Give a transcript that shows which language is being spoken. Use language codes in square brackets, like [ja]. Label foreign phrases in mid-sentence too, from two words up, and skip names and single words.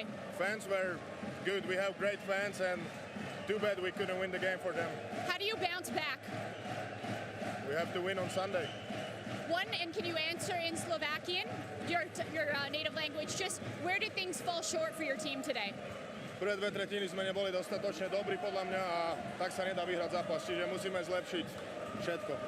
[en] Fans were good. We have great fans, and too bad we couldn't win the game for them. How do you bounce back? We have to win on Sunday. One, and can you answer in Slovakian, your native language, just where did things fall short for your team today? [sk] Prvé 2 tretiny sme neboli dostatočne dobrí podľa mňa, a tak sa nedá vyhrať zápas, čiže musíme zlepšiť všetko.